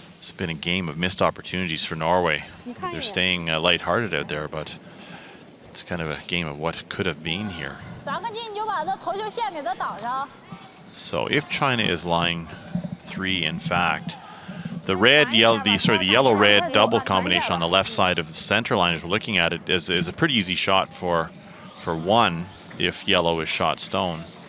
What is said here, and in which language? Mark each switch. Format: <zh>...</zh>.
<en>It's been a game of missed opportunities for Norway. They're staying lighthearted out there, but it's kind of a game of what could have been here.</en> <zh>3个进你就把这头球线给它挡上。</zh> <en>So if China is line 3, in fact, the yellow-red double combination on the left side of the center line, as we're looking at it, is a pretty easy shot for 1 if yellow is shot stone.</en>